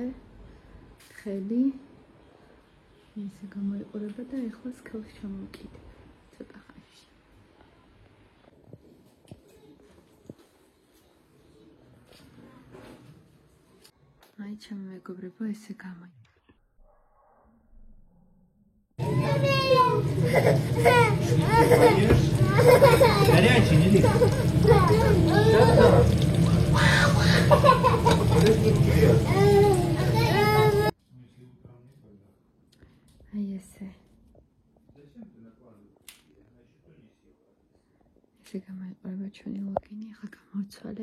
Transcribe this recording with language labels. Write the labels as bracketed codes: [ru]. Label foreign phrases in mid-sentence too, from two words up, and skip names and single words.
[ka] ხელი ისე გამოიყურება და ეხლა სქელს ჩამოვკიდე ცოტა ხანში. აი ჩემო მეგობრებო, ესე გამოიყურება. [ru] Горячий, не липкий. [ka] აი ესე. ესე გამოიყურება ჩვენი ლოგინი, ახლა გამოვცვალე.